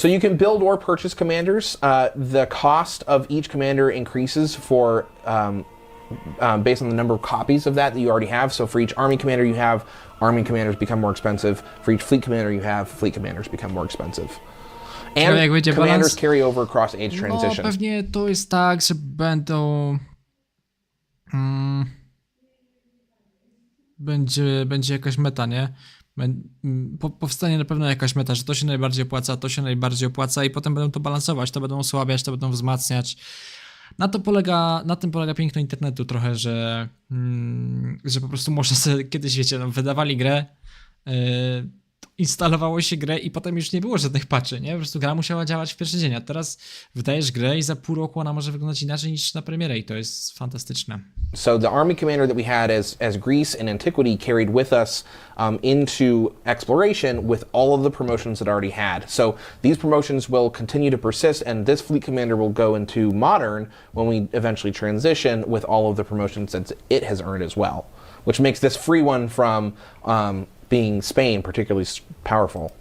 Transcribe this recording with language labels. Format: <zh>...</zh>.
<en>So you can build or purchase commanders. The cost of each commander increases for based on the number of copies of that you already have. So for each army commander you have, army commanders become more expensive. For each fleet commander you have, fleet commanders become more expensive. And commanders carry over across age transition.</en> <pl>No, pewnie to jest tak, że będą... Będzie jakaś meta, nie? Powstanie na pewno jakaś meta, że to się najbardziej opłaca i potem będą to balansować, to będą osłabiać, to będą wzmacniać. Na tym polega piękno internetu trochę, że po prostu można sobie, kiedyś wiecie, wydawali grę, instalowało się grę i potem już nie było żadnych patchy, nie? Po prostu gra musiała działać w pierwszy dzień, a teraz wydajesz grę i za pół roku ona może wyglądać inaczej niż na premierę i to jest fantastyczne.</pl> <en>So the army commander that we had as Greece in Antiquity carried with us into Exploration with all of the promotions that already had. So these promotions will continue to persist, and this fleet commander will go into Modern when we eventually transition with all of the promotions that it has earned as well, which makes this free one from being Spain particularly powerful.</en>